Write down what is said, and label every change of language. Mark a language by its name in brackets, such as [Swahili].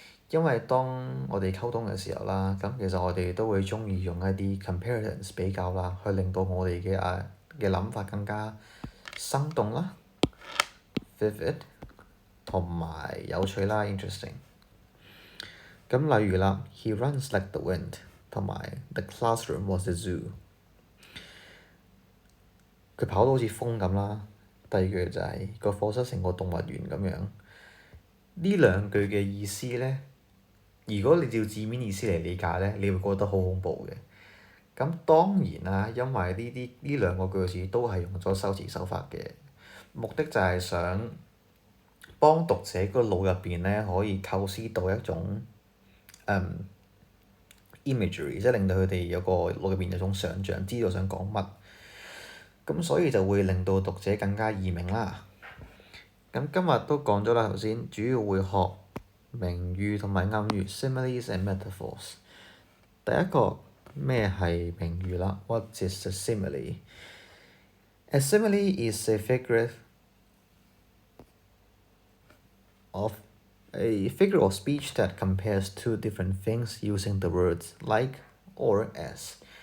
[Cantonese] 因為當我哋溝通嘅時候啦，咁其實我哋都會鍾意用一啲 comparisons 比較啦，去令到我哋嘅諗法更加生動啦、vivid 同埋有趣啦 interesting。咁例如啦 [English] ，He runs like the wind [Cantonese] 同埋 [English] The classroom was the zoo。 [Cantonese] 佢跑到好似風咁啦。第二句就係個課室成個動物園咁樣。呢兩句嘅意思呢，如果你照字面意思嚟理解呢，你會覺得好恐怖嘅。咁當然啦，因為呢兩個句子都係用咗修辭手法嘅，目的就係想幫讀者個腦入邊呢可以構思到一種imagery，即係令到佢哋有個腦入邊有種想像，知道想講乜。咁所以就會令到讀者更加易明啦。咁今日都講咗啦，頭先主要會學明語同埋暗語 [English] similes and metaphors。 [Cantonese] 第一個咩係明語啦 ？ [English] What is a simile? A simile is a figure of speech that compares two different things using the words like or as。